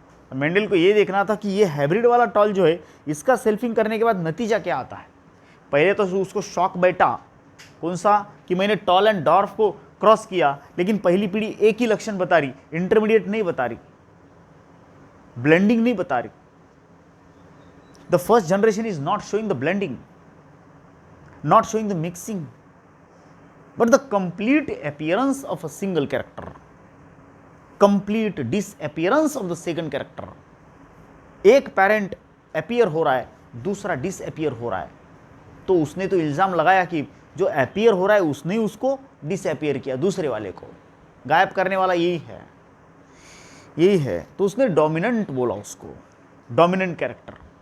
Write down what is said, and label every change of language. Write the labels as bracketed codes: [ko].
[hi] Mendel को ये देखना था कि ये हाइब्रिड वाला टॉल जो है, इसका सेल्फिंग करने के बाद नतीजा क्या आता है. पहले तो उसको शॉक बैठा, कौन सा, कि मैंने टॉल एंड डॉर्फ को क्रॉस किया, लेकिन पहली पीढ़ी एक ही लक्षण बता रही, इंटरमीडिएट नहीं बता रही, ब्लेंडिंग नहीं बता रही. [en] The first generation is not showing the blending, not showing the mixing, but the complete appearance of a single character, complete disappearance of the second character. [hi] एक पेरेंट अपीयर हो रहा है, दूसरा डिसअपियर हो रहा है. तो उसने तो इल्ज़ाम लगाया कि जो अपीयर हो रहा है उसने उसको डिसअपियर किया, दूसरे वाले को गायब करने वाला यही है, यही है. तो उसने डोमिनेंट बोला उसको, डोमिनेंट कैरेक्टर.